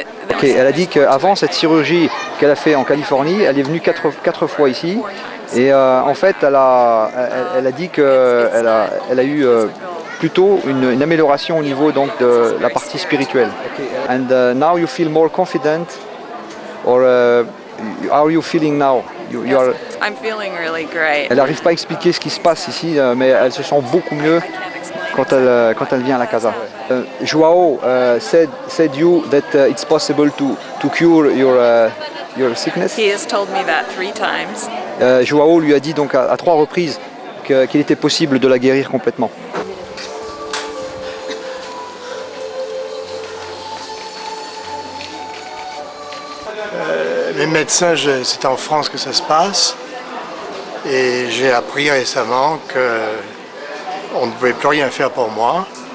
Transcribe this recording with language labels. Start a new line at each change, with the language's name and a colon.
French: Okay, elle a dit qu'avant cette chirurgie qu'elle a fait en Californie, elle est venue quatre fois ici. Et en fait, elle a dit qu'elle a eu plutôt une amélioration au niveau donc, de la partie spirituelle.
English: And now you feel more confident, or how are you feeling now? I'm feeling really great.
French: Elle n'arrive pas à expliquer ce qui se passe ici, mais elle se sent beaucoup mieux quand elle vient à la Casa.
English: Joao said you that it's possible to cure your sickness. He has told me that 3 times.
French: Joao lui a dit donc à 3 reprises qu'il était possible de la guérir complètement. Les médecins, c'est en France que ça se passe et j'ai appris récemment qu'on ne pouvait plus rien faire pour moi.